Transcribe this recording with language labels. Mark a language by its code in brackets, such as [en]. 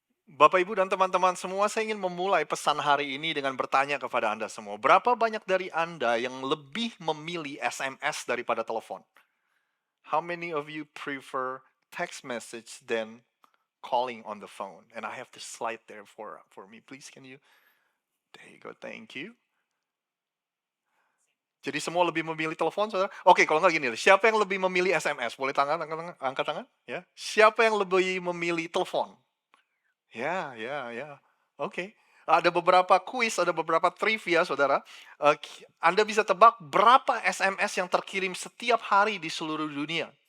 [id] Bapak, Ibu, dan teman-teman semua, saya ingin memulai pesan hari ini dengan bertanya kepada Anda semua. Berapa banyak dari Anda yang lebih memilih SMS daripada telepon? [en] How many of you prefer text message than calling on the phone? And I have the slide there for me. Please, can you? There you go, thank you. [id] Jadi semua lebih memilih telepon, saudara? Oke, kalau nggak gini, siapa yang lebih memilih SMS? Boleh angkat tangan? Ya. Siapa yang lebih memilih telepon? Ya. Oke. Ada beberapa kuis, ada beberapa trivia, saudara. Anda bisa tebak berapa SMS yang terkirim setiap hari di seluruh dunia.